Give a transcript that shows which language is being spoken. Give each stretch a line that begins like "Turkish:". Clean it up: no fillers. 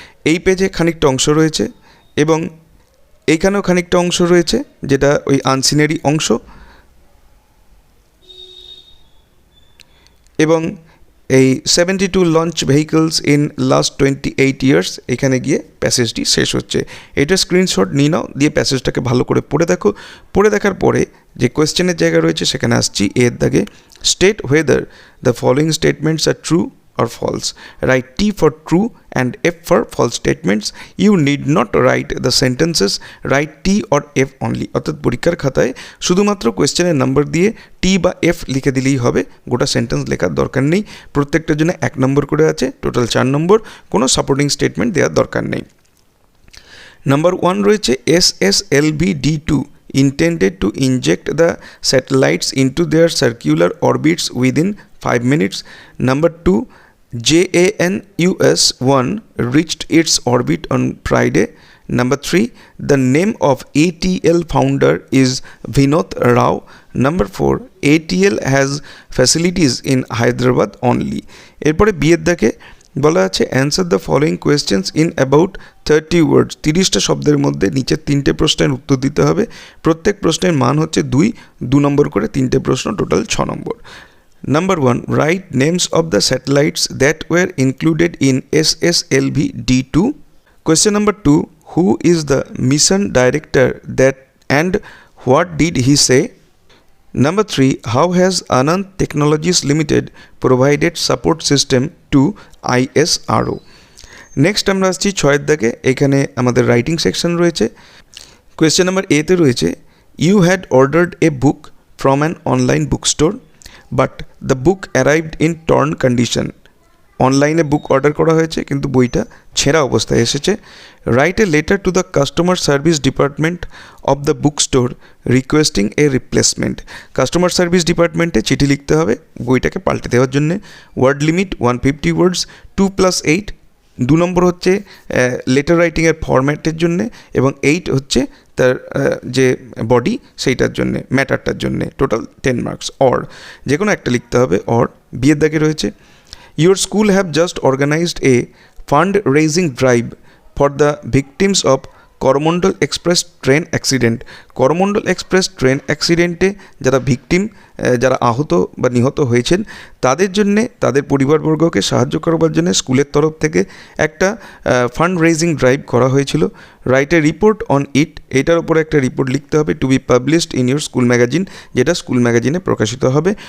Bangla: এই পেজে খানিকটা অংশ রয়েছে এবং এইখানেও খানিকটা অংশ রয়েছে যেটা ওই আনসিনেরই অংশ, এবং এই
English: 72 launch vehicles in last 28 years,
Bangla: এখানে গিয়ে প্যাসেজটি শেষ হচ্ছে। এটা স্ক্রিনশট নিয়ে নাও, দিয়ে প্যাসেজটাকে ভালো করে পড়ে দেখো। পড়ে দেখার পরে যে কোয়েশ্চেনের জায়গা রয়েছে সেখানে আসছি এর দাগে,
English: State whether the following statements are true or false. Write T for true and F for false statements. You need not write the sentences, write T or F only.
Bangla: অর্থাৎ পরীক্ষার খাতায় শুধুমাত্র কোয়েশ্চেনের নাম্বার দিয়ে T বা F লিখে দিলেই হবে, গোটা সেন্টেন্স লেখার দরকার নেই। প্রত্যেকটার জন্য 1 নম্বর করে আছে, টোটাল 4 নম্বর, কোনো সাপোর্টিং স্টেটমেন্ট দেওয়ার দরকার নেই। নাম্বার 1 রয়েছে
English: SSLV-D2 intended to inject the satellites into their circular orbits within 5 minutes. Number 2, JANUS-1 reached its orbit on Friday. Number 3, the name of ATL founder is Vinod Rao. Number 4, ATL has facilities in Hyderabad only.
Bangla: এরপরে বিয়ের দাগে বলা আছে
English: answer the following questions in about 30 words,
Bangla: 30টা শব্দের মধ্যে নিচের 3টে প্রশ্নের উত্তর দিতে হবে। প্রত্যেক প্রশ্নের মান হচ্ছে 2 নম্বর করে, 3টে প্রশ্ন, total 6 number.
English: Number 1, write names of the satellites that were included in SSLV-D2. Question number 2, who is the mission director that and what did he say? Number 3, how has Anand Technologies Limited provided support system to ISRO?
Bangla: Next আমরা আসছি 6-এর দাগে, এখানে আমাদের writing section রয়েছে। Question number এতে রয়েছে,
English: You had ordered a book from an online book store but the book arrived in torn condition.
Bangla: অনলাইনে book order করা হয়েছে কিন্তু বইটা ছেঁড়া অবস্থায় এসেছে।
English: Write a letter to the customer service department of the book store requesting a replacement.
Bangla: Customer service ডিপার্টমেন্টে চিঠি লিখতে হবে বইটাকে পাল্টে দেওয়ার জন্যে। ওয়ার্ড লিমিট 150 ওয়ার্ডস, 2 + 8। 2 নম্বর হচ্ছে লেটার রাইটিংয়ের ফরম্যাটের জন্যে, এবং 8 হচ্ছে তার যে বডি সেইটার জন্যে, ম্যাটারটার জন্যে, টোটাল 10 মার্কস। অর যে কোনো একটা লিখতে হবে। অর বিয়ের দাগে রয়েছে,
English: your school have just organized a fund-raising drive for the victims of Coromandel Express train accident.
Bangla: Coromandel express train অ্যাক্সিডেন্টে যারা ভিকটিম, যারা আহত বা নিহত হয়েছেন তাদের জন্যে, তাদের পরিবারবর্গকে সাহায্য করবার জন্য স্কুলের তরফ থেকে একটা ফান্ড রেজিং ড্রাইভ করা হয়েছিল।
English: write a report on it,
Bangla: এটার উপরে একটা রিপোর্ট লিখতে হবে,
English: to be published in your school magazine,
Bangla: যেটা স্কুল ম্যাগাজিনে প্রকাশিত হবে।